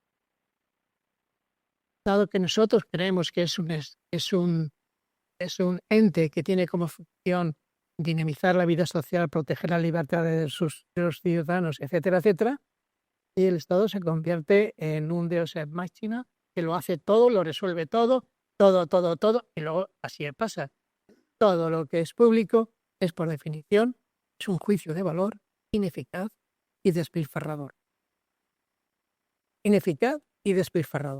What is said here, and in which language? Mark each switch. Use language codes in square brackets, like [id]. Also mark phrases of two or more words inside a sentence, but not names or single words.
[es] Dado que nosotros creemos que es un ente que tiene como función dinamizar la vida social, proteger la libertad de los ciudadanos, etcétera, etcétera, y el Estado se convierte en un [la] Deus ex machina [es] que lo hace todo, lo resuelve todo, y luego así pasa. Todo lo que es público es, por definición, es un juicio de valor ineficaz y despilfarrador. Ineficaz y despilfarrador.